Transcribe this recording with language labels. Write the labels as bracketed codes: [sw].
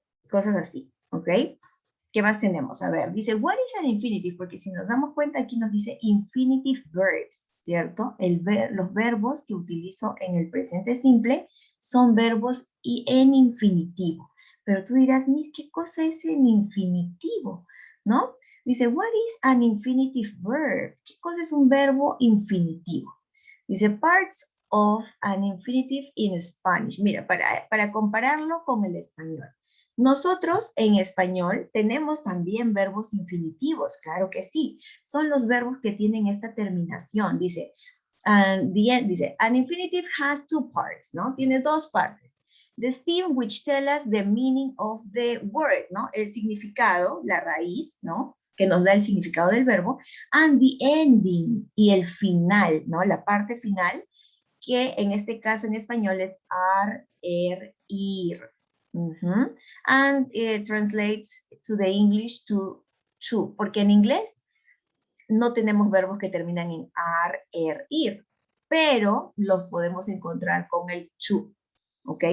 [es] Cosas así, ¿ok? ¿Qué más tenemos? A ver, dice, [en] what is an infinitive? [es] Porque si nos damos cuenta, aquí nos dice [en] infinitive verbs, [es] ¿cierto? Los verbos que utilizo en el presente simple son verbos en infinitivo. Pero tú dirás, Miss, ¿qué cosa es en infinitivo? ¿No? Dice, [en] what is an infinitive verb? [es] ¿Qué cosa es un verbo infinitivo? Dice, [en] parts of an infinitive in Spanish. [es] Mira, para compararlo con el español. Nosotros en español tenemos también verbos infinitivos, claro que sí. Son los verbos que tienen esta terminación. Dice, [en] And the end [es] dice, [en] an infinitive has two parts, [es] ¿no? Tiene dos partes. [en] The stem, which tell us the meaning of the word, [es] ¿no? El significado, la raíz, ¿no? Que nos da el significado del verbo. [en] And the ending, [es] y el final, ¿no? La parte final, que en este caso en español es ar, er, ir. [en] And it translates to the English to, [es] porque en inglés no tenemos verbos que terminan en ar, er, ir, pero los podemos encontrar con el to, ¿ok?